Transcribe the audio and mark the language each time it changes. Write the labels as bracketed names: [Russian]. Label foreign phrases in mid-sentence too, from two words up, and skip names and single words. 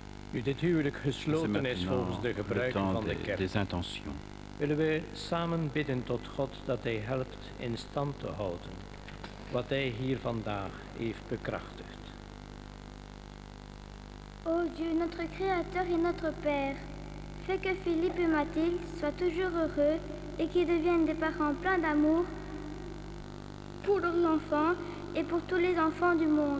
[Dutch] Nu dit huwelijk [French] C'est [Dutch] gesloten is volgens [French] maintenant [Dutch] de [French] le [Dutch] gebruiken [French] temps [Dutch] van de kerk, [French] des intentions. [Dutch] willen we samen bidden tot God dat Hij helpt in stand te houden wat Hij hier vandaag heeft bekrachtigd. [French] Ô Dieu, notre Créateur et notre Père, fais que Philippe et Mathilde soient toujours heureux et qu'ils deviennent des parents pleins d'amour pour leurs enfants et pour tous les enfants du monde.